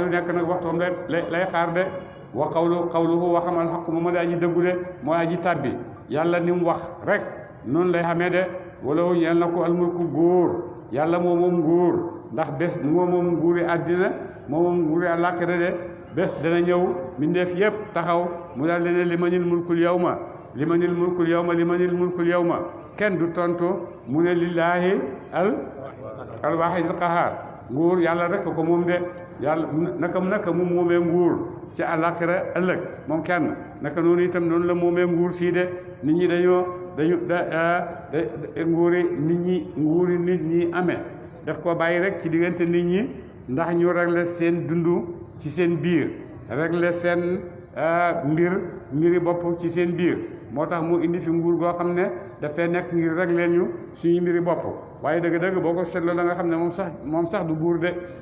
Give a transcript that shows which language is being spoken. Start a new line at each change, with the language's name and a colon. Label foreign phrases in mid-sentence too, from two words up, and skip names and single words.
Wolof: lu nekk nag waxtoom lay xaar de
Arabic: وقوله وأكمل الحق
Wolof: mu ma daa ji dëggu de moo aji tàbbi yàlla ni mu wax rek noonu lay xamee de wala ñeel na ko almulku góor yàlla moo moom nguur ndax bés moo moom nguuri àddina moo moom nguuri àllaaxira de bés dana ñëw mbindeef yëpp taxaw mu daal leen
Arabic: لمن الملك اليوم لمن الملك اليوم لمن الملك اليوم
Wolof: kenn du tontu mu ne
Arabic: لله الواحد القهار
Wolof: nguur yàlla rek ko moom de yàlla naka mu moomee nguur ci àllaaxira ëllëg moom kenn naka noonu itam noonu la moomee nguur fii de nit ñi dañu nguuri nit ñi amee daf ko bàyyi rek ci diggante nit ñi ndax ñu régler seen dund ci seen biir régler seen mbiri bopp ci seen biir moo tax mu indi fi nguur goo xam ne dafay nekk ngir rek leen ñu suñu mbiri bopp waaye dëgg-dëgg boo ko seetloo la nga xam ne moom sax du buur de